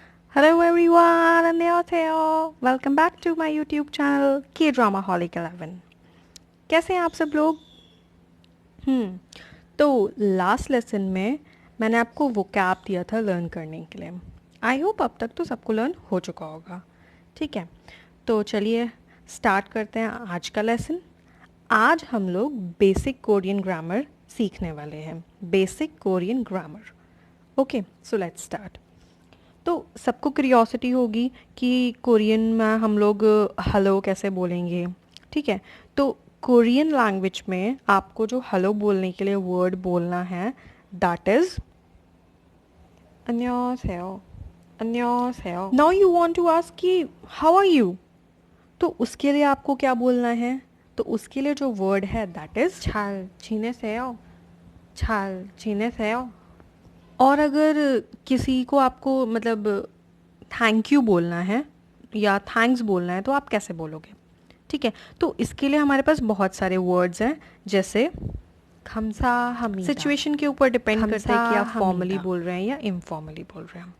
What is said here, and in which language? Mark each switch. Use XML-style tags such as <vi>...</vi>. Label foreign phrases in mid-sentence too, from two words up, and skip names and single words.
<en>Hello everyone, 안녕하세요. Welcome back to my YouTube channel K-Dramaholic 11.</en> <hi>कैसे हैं आप सब लोग? तो</hi> <en>last lesson</en> <hi>में मैंने आपको वोकैब दिया था लर्न करने के लिए.</hi> <en>I hope</en> <hi>अब तक तो सबको लर्न हो चुका होगा. ठीक है, तो चलिए स्टार्ट करते हैं आज का लेसन. आज हम लोग</hi> <en>basic Korean grammar</en> <hi>सीखने वाले हैं.</hi> <en>Basic Korean grammar. Okay, so let's start.</en> <hi>तो सबको क्यूरियोसिटी होगी कि कोरियन में हम लोग हेलो कैसे बोलेंगे. ठीक है, तो</hi> <en>Korean language</en> <hi>में आपको जो हेलो बोलने के लिए वर्ड बोलना है</hi> <en>that is</en> <hi>안녕하세요.</hi> <ko>안녕하세요.</ko> <en>now you want to ask</en> <hi>कि</hi> <en>how are you,</en> <hi>तो उसके लिए आपको क्या बोलना है. तो उसके लिए जो वर्ड है</hi> <en>that is</en> <ko>잘 지내세요. 잘 지내세요.</ko> <hi>और अगर किसी को आपको मतलब</hi> <en>thank you</en> <hi>बोलना है या थैंक्स बोलना है तो आप कैसे बोलोगे. ठीक है, तो इसके लिए हमारे पास बहुत सारे वर्ड्स हैं. जैसे 감사합니다. सिचुएशन के ऊपर डिपेंड करता है कि आप फॉर्मली बोल रहे हैं या इनफॉर्मली बोल रहे हैं.</hi>